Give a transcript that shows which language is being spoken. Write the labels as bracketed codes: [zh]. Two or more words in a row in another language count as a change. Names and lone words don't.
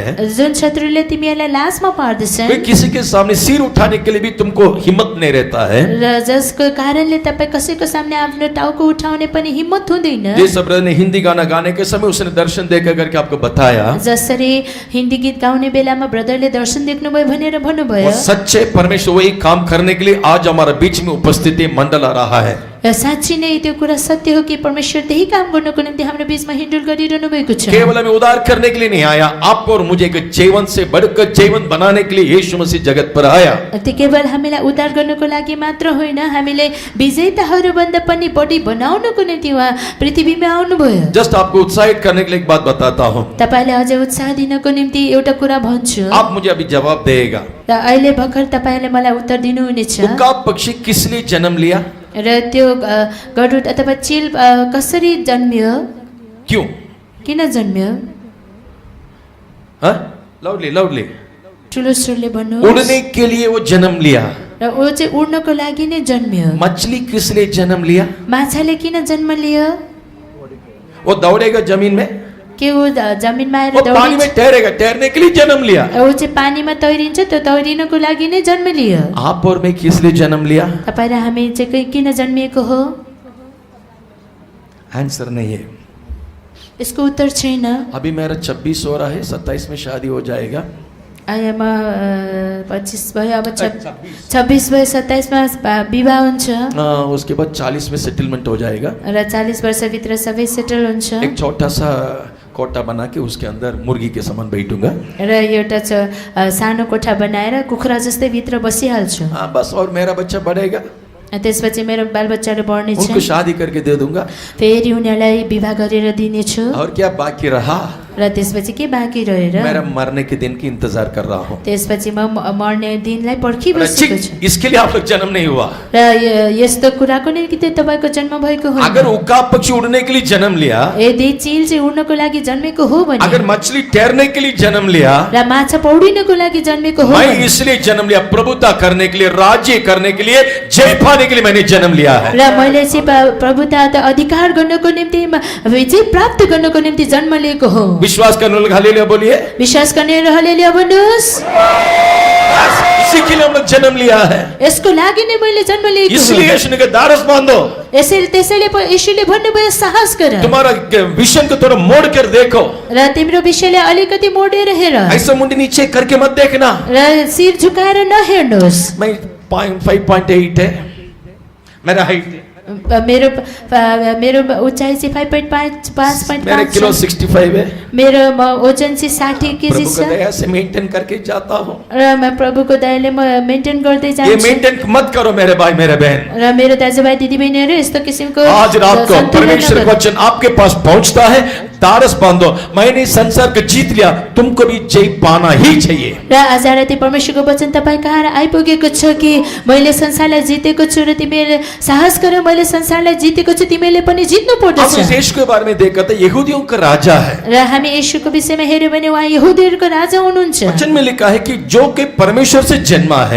[ne] जुन शत्रुले तिमीहरूलाई लाजमा पार्दछन्, [hi] कोई किसी के सामने सिर उठाने के लिए भी तुमको हिम्मत नहीं रहता है। [ne] र जसको कारणले तपाईँ कसैको सामने आफ्नो टाउको उठाउने पनि हिम्मत हुँदैन। [hi] जैसे ब्रदर ने हिंदी गाना गाने के समय उसने दर्शन देखा करके आपको बताया, [ne] जसरी हिन्दी गीत गाउने बेलामा ब्रदरले दर्शन देख्नुभयो भनेर भन्नुभयो। [hi] वो सच्चे परमेश्वर वही काम करने के लिए आज हमारे बीच में उपस्थिति मंडल आ रहा है। [ne] साँच्ची नै त्यो कुरा सत्य हो कि परमेश्वर त्यही काम गर्नको निम्ति हाम्रो बीचमा हिँडुल गरिरहनु भएको छ। [hi] केवल हमें उद्धार करने के लिए नहीं आया, आपको और मुझे एक जीवन से बढ़कर जीवन बनाने के लिए यीशु मसीह जगत पर आया। [ne] त्यो केवल हामीलाई उद्धार गर्नको लागि मात्र होइन, हामीले विजेताहरूभन्दा पनि बढी बनाउनको निम्ति उहाँ पृथ्वीमा आउनुभयो। [hi] जस्ट आपको उत्साहित करने के लिए एक बात बताता हूँ। [ne] तपाईलाई अझै उत्साह दिनको निम्ति एउटा कुरा भन्छु। [hi] आप मुझे अभी जवाब देगा, [ne] र अहिले भर्खर तपाईले मलाई उत्तर दिनुहुनेछ। [hi] उकाब पक्षी किसने जन्म लिया? [ne] र त्यो गरुड अथवा चिल कसरी जन्मियो? [hi] क्यों? [ne] किन जन्मियो? [hi] हाँ? लाउडली [ne] ठुलो स्वरले भन्नु। [hi] उड़ने के लिए वो जन्म लिया। [ne] र ऊ चाहिँ उड्नको लागि नै जन्मियो। [hi] मछली किसने जन्म लिया? [ne] माछाले किन जन्म लियो? [hi] वो दौड़ेगा जमीन में, [ne] के ऊ जमिनमा आएर [hi] वो पानी [ne] दौडिन्छ? [hi] में ठहरेगा, ठहरने के लिए जन्म लिया। [ne] ऊ चाहिँ पानीमा तैरिन्छ, त्यो तैरिनको लागि नै जन्म लियो। [hi] आप और मैं किस लिए जन्म लिया? [ne] तपाईँ र हामी चाहिँ किन जन्मिएको हो? [hi] आंसर नहीं है। [ne] यसको उत्तर छैन। [hi] अभी मेरा 26 हो रहा है, 27 में शादी हो जाएगा। [ne] आयामा 25 भयो, अब 26 भयो, 27 मा विवाह हुन्छ [hi] उसके बाद 40 में सेटलमेंट हो जाएगा। [ne] र 40 वर्षभित्र सबै सेटल हुन्छ। [hi] एक छोटा सा कोटा बना के उसके अंदर मुर्गी के समान बैठूंगा। [ne] र एउटा सानो कोठा बनाएर कुखुरा जस्तै भित्र बसिहाल्छु। [hi] हाँ बस, और मेरा बच्चा बढ़ेगा, [ne] त्यसपछि मेरो बालबच्चाहरू बढ्ने [hi] उनको [ne] छ, [hi] शादी करके दे दूंगा। [ne] फेरि उनीहरूलाई विवाह गरेर दिनेछु। [hi] और क्या बाकी रहा? [ne] र त्यसपछि के बाँकी रहेर [hi] मेरा मरने के दिन की इंतजार कर रहा हूँ। [ne] त्यसपछि म मर्ने दिनलाई पर्खिबसेको छु। [hi] इसके लिए आप लोग जन्म नहीं हुआ। [ne] र यस्तो कुराको निम्ति तपाईँको जन्म भएको होइन। [hi] अगर उकाब पक्षी उड़ने के लिए जन्म लिया, [ne] यदि चिल चाहिँ उड्नको लागि जन्मेको हो भने, [hi] अगर मछली तैरने के लिए जन्म लिया, [ne] र माछा पौडिनको लागि जन्मेको हो [hi] मैं [ne] भने, [hi] इसलिए जन्म लिया प्रभुता करने के लिए, राज्य करने के लिए, जय पाने के लिए मैंने जन्म लिया है। [ne] र मैले चाहिँ प्रभुता अधिकार गर्नको निम्ति विजय प्राप्त गर्नको निम्ति जन्म लिएको हो। [hi] विश्वास करने लोग हालेलुया बोलिए। [ne] विश्वास गर्ने हल्लेलुया भन्नुहोस्। [hi] इसी के लिए हम लोग जन्म लिया है। [ne] यसको लागि नै मैले जन्म लिएको हो। [hi] इसलिए यीशु ने कहा दारस बांधो। [ne] त्यसैले यीशुले भन्नुभयो साहस गर। [hi] तुम्हारा विजन को थोड़ा मोड़ कर देखो। [ne] र तिम्रो विषयलाई अलिकति मोडेर हेर। [hi] ऐसा मुंडी नीचे करके मत देखना। [ne] र सिर झुकाएर नहेर्नुहोस्। [hi] मैं 5.8 है मेरा हाइट। [ne] मेरो उचाइ चाहिँ 5.5 [hi] मेरे किलो 65 है। [ne] मेरो ओजन चाहिँ 60 केजी [hi] प्रभु [ne] छ। [hi] का दया से मेंटेन करके जाता हूँ। [ne] र म प्रभुको दयाले म मेन्टेन गर्दै [hi] ये [ne] जान्छु। [hi] मेंटेन मत करो मेरे भाई मेरे बहन। [ne] र मेरो दाजुभाइ दिदीबहिनीहरू यस्तो किसिमको [hi] आज रात को [ne] सन्तुलन [hi] परमेश्वर का [ne] नगर्नु। [hi] वचन आपके पास पहुंचता है, दारस बांधो। मैंने संसार को जीत लिया, तुमको भी जय पाना ही चाहिए। [ne] र आज राति परमेश्वरको वचन तपाईँ कहाँ आइपुगेको छ कि मैले संसारलाई जितेको छु र तिमीले साहस गर, मैले संसारलाई जितेको छु, तिमीले पनि जित्नु [hi] हम [ne] पर्दछ। [hi] इस देश के बारे में देखा था, यहूदियों का राजा है। [ne] र हामी येशूको विषयमा हेर्यो भने उहाँ यहुदीहरूको राजा हुनुहुन्छ। [hi] वचन में लिखा है कि जो कि परमेश्वर से जन्मा है